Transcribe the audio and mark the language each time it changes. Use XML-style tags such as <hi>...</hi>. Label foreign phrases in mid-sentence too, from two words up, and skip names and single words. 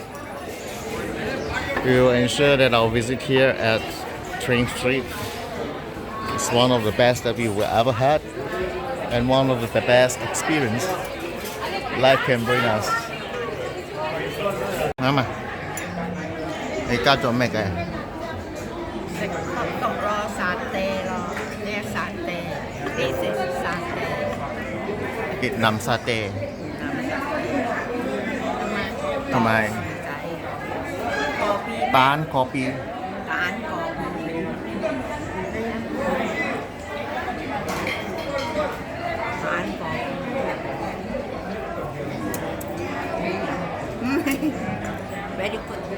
<en>We will ensure that our visit here at Train Street is one of the best that we will ever had, and one of the best experience life can bring us.</en> <yue>Mama, 你加咗咩嘅？食烤肉咯，沙爹咯，呢沙爹，呢隻沙爹，越南沙爹，同埋蛋個邊。蛋個蛋個 ，</yue> <en>very good。</en>